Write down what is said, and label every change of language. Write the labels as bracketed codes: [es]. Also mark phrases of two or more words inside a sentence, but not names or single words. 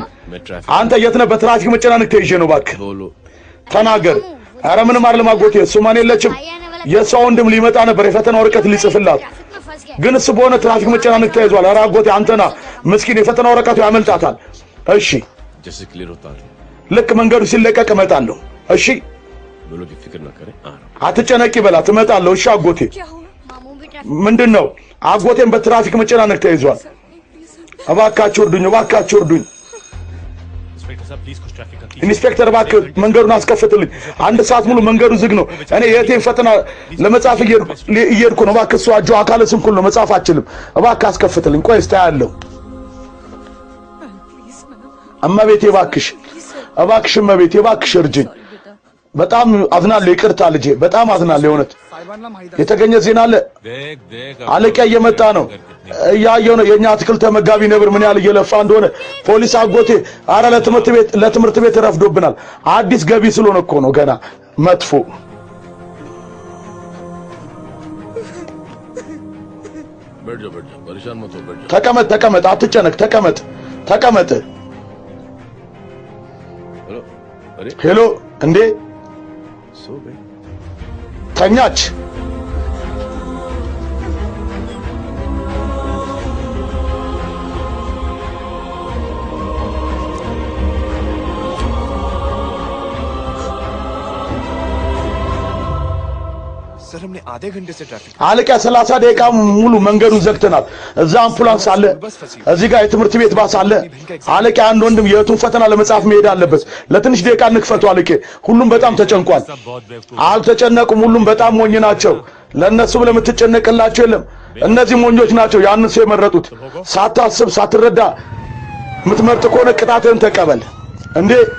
[hi] मैं ट्रैफिक [am] አንተ የት ነህ በትራፊክ መጨናነቅ ተይዤ ነው እባክህ [hi] बोलो [am] ተናገር ኧረ ምንም አይደለም አጎቴ ሱማን የለችም የሷ ወንድም ሊመጣ ነበር የፈተና ወረቀት ሊጽፍላት [hi] ट्रैफिक में फंस गया [am] ግን እሱ በሆነ ትራፊክ መጨናነቅ ተይዟል ኧረ አጎቴ አንተና ምስኪን የፈተና ወረቀቱ ያመልጣታል እሺ [hi] जैसे क्लियर होता है [am] ልክ መንገዱ ሲለቀቅ እመጣለሁ እሺ [hi] बोलो कि फिक्र ना करें आ रहा हूँ [am] አትጨነቂ በላት እመጣለሁ እሺ አጎቴ [hi] क्या हुआ मामू भी ट्रैफिक [am] ምንድነው አጎቴን በትራፊክ መጨናነቅ ተይዟል እባካችሁ እርዱኝ እባካችሁ እርዱኝ [hi] इंस्पेक्टर साहब प्लीज कुछ ट्रैफिक का [am] ኢንስፔክተር እባክህ መንገዱን አስከፍትልኝ አንድ ሰዓት ሙሉ መንገዱ ዝግ ነው እኔ የቴን ፈተና ለመጻፍ እየሄድኩ ነው እባክህ እሷ እጇ አካለ ስንኩል ነው መጻፍ አችልም እባክህ አስከፍትልኝ ቆይ እስታ ያለው [en] please ma'am [am] እመቤቴ እባክሽ እባክሽ እመቤቴ እባክሽ እርጅኝ በጣም አዝናለሁ ይቅርታ ልጄ በጣም አዝናለሁ የእውነት የተገኘ ዜና አለ [hi] देख देख [am] አለቃ እየመጣ ነው እያየው ነው የኛ አትክልት ተመጋቢ ነብር ምን ያህል እየለፋ እንደሆነ ፖሊስ አጎቴ አረ ለትምህርት ቤት ረፍዶብናል አዲስ ገቢ ስለሆነ እኮ ነው ገና መጥፎ [hi] बैठ जाओ परेशान मत हो बैठ जाओ [am] ተቀመጥ አትጨነቅ ተቀመጥ [hi] हेलो अरे [am] ሄሎ እንዴ [hi] सो गए [am] ተኛች [hi] सर हमने आधे घंटे से ट्रैफिक [am] አለቃ 30 ደቂቃ ሙሉ መንገዱን ዘግተናል እዛ አምቡላንስ አለ እዚህ ጋር የትምህርት ቤት ባስ አለ አለቃ አንድ ወንድም የቱን ፈተና ለመጻፍ መሄድ አለበት ለትንሽ ደቂቃ እንክፈቱ አለቄ ሁሉም በጣም ተጨንቋል አልተጨነቁም ሁሉም በጣም ሞኝ ናቸው ለነሱ ለምትጨነቅላቸው የለም እነዚህ ሞኞች ናቸው ያንን ሰው የመረጡት ሳታስብ ሳትረዳ የምትመርጥ ከሆነ ቅጣትን ተቀበል እንዴ